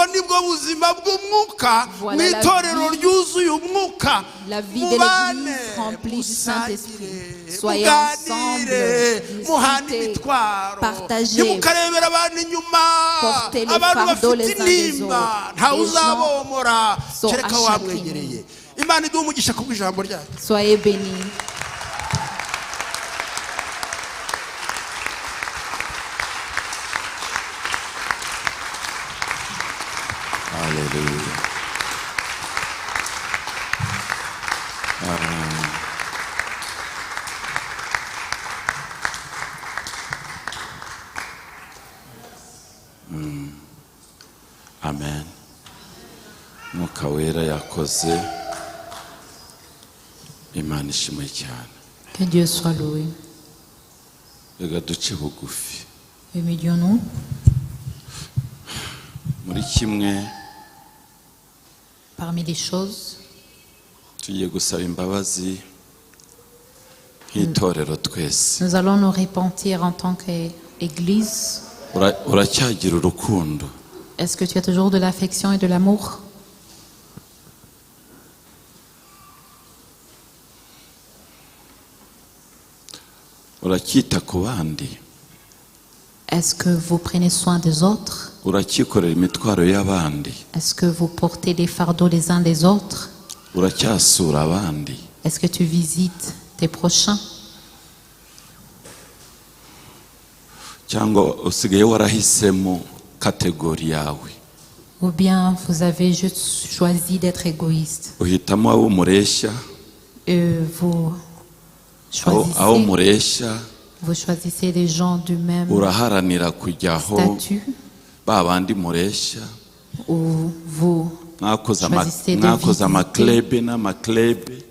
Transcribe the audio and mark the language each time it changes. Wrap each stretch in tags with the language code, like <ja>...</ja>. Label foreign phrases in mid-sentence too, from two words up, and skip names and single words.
<fr>Voilà la vie de l'Église remplie du Saint-Esprit. Soyez ensemble, discutez, partagez, portez les fardeaux les uns des autres. Les gens sont à chagriner. Soyez bénis. Hallelujah. Amen.</fr> <rn>Mwuka wera yakoze. Imana ishimwe cyane.</rn> <fr>Que Dieu soit loué.</fr> <rn>Reka duce bugufi.</rn> <fr>Humilions-nous.</fr> <rn>Muri kimwe</rn> <fr>parmi les choses,</fr> <rn>tugiye gusaba imbabazi nk'itorero twese.</rn> <fr>Nous allons nous repentir en tant qu'Église.</fr> <rn>Uracyagira urukundo?</rn> <fr>Est-ce que tu as toujours de l'affection et de l'amour?</fr> <rn>Uracyita ku bandi?</rn> <fr>Est-ce que vous prenez soin des autres?</fr> <rn>Uracyikorera imitwaro y'abandi?</rn> <fr>Est-ce que vous portez les fardeaux les uns des autres?</fr> <rn>Uracyasura abandi?</rn> <fr>Est-ce que tu visites tes prochains?</fr> <rn>Cyangwa usigaye warahisemo kategori yawe?</rn> <fr>Ou bien vous avez juste choisi d'être égoïste?</fr> <rn>Uhitamo abo mureshya?</rn> <fr>Vous choisissez les gens du même statut, ou vous choisissez de visiter.</fr>